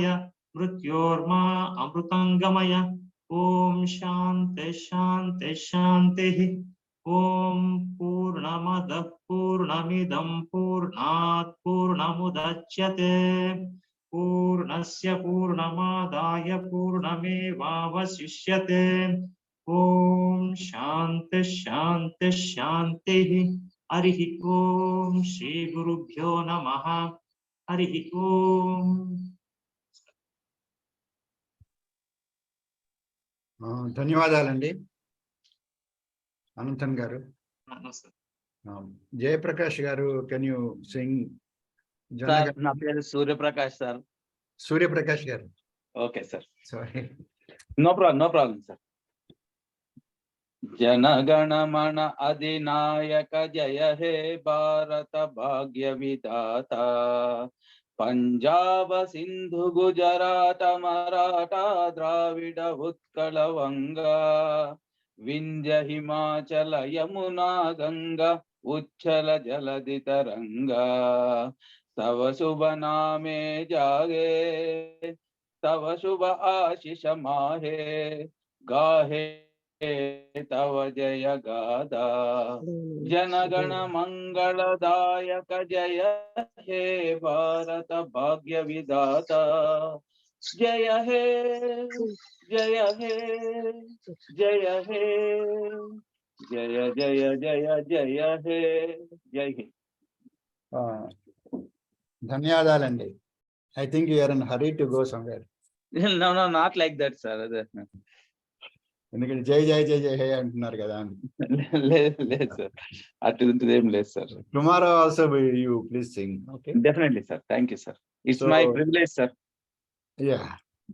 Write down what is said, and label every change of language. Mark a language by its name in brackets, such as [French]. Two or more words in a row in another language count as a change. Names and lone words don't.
[Sanskrit] मृत्योर्मा अमृतंगमय ॐ शान्ति शान्ति शान्तिः ॐ पूर्णमदः पूर्णमिदं पूर्णात् पूर्णमुदच्यते पूर्णस्य पूर्णमादाय पूर्णमेवावशिष्यते ॐ शान्ति शान्ति शान्तिः हरिः ॐ श्री गुरुभ्यो नमः हरिः ॐ [Telugu] ధన్యవాదాలండి అనంతన్ గారు. జయప్రకాష్ గారు, [English] can you sing? [Telugu] నా పేరు సూర్యప్రకాష్ సార్. సూర్యప్రకాష్ గారు. [English] Okay sir. సారీ. No problem sir. [Bangla] জনগণমন অধিনায়ক জয় হে ভারত ভাগ্য বিধাতা পঞ্জাব সিন্ধু গুজরাট মরাঠা দ্রাবিড় উৎকল বঙ্গ বিন্ধ্য হিমাচল যমুনা গঙ্গা উচ্ছল জলধি তরঙ্গ তব শুভ নামে জাগে তব শুভ আশিস মাগে গাহে তব জয় গাথা জনগণ মঙ্গলদায়ক জয় হে ভারত ভাগ্য বিধাতা জয় হে জয় হে জয় হে জয় জয় জয় জয় হে [Hindi] जय हिंद. [Telugu] ధన్యవాదాలండి. [English] I think you are in a hurry to go somewhere. No, no, not like that, sir. [Telugu] ఎందుకంటే జై జై జై జై హే అంటున్నారు కదా. లేదు సార్, అటువంటిది ఏం లేదు సార్. [English] Tomorrow also you please sing. Okay. Definitely, sir. Thank you, sir. It's So- my privilege, sir. Yeah.